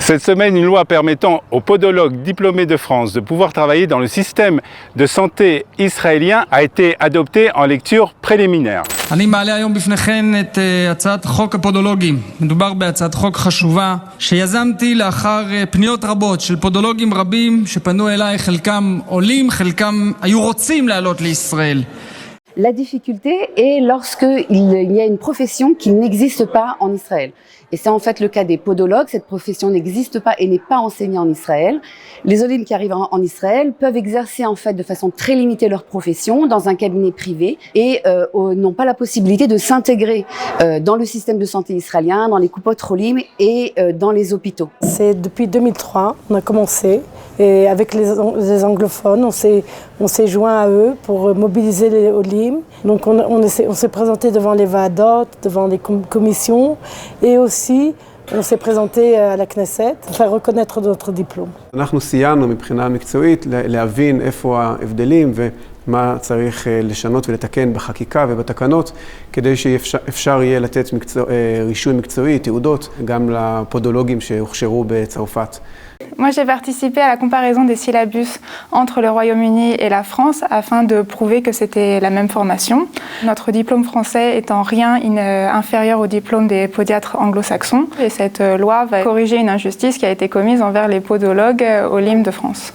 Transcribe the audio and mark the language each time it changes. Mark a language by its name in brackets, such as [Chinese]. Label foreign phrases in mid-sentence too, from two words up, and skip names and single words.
[French] Cette semaine, une loi permettant aux podologues diplômés de France de pouvoir travailler dans le système de santé israélien a été adoptée en lecture préliminaire. [Hebrew] אני מעלה היום בפניכם את הצעת חוק הפודולוגים. מדובר בהצעת חוק חשובה שיזמתי לאחר פניות רבות של פודולוגים רבים שפנו אליי, חלקם עולים, חלקם היו רוצים לעלות לישראל. [French] La difficulté est lorsqu'il y a une profession qui n'existe pas en Israël. Et c'est en fait le cas des podologues. Cette profession n'existe pas et n'est pas enseignée en Israël. Les olim qui arrivent en Israël peuvent exercer en fait de façon très limitée leur profession dans un cabinet privé et n'ont pas la possibilité de s'intégrer dans le système de santé israélien, dans les [Hebrew] קופות עולים [French] et dans les hôpitaux. C'est depuis 2003, on a commencé et avec les anglophones, on s'est joint à eux pour mobiliser les olim. Donc on s'est présenté devant les vadot, devant les commissions et aussi on s'est présenté à la Knesset pour faire reconnaître notre diplôme. [Hebrew] אנחנו סיימנו מבחינה מקצועית להבין איפה ההבדלים ומה צריך לשנות ולתקן בחקיקה ובתקנות כדי שאפשר יהיה לתת רישוי מקצועי, תעודות, גם לפודולוגים שהוכשרו בצרפת. [French] Moi, j'ai participé à la comparaison des syllabus entre le Royaume-Uni et la France afin de prouver que c'était la même formation. Notre diplôme français est en rien inférieur au diplôme des podiatres anglo-saxons. Et cette loi va corriger une injustice qui a été commise envers les podologues olim de France.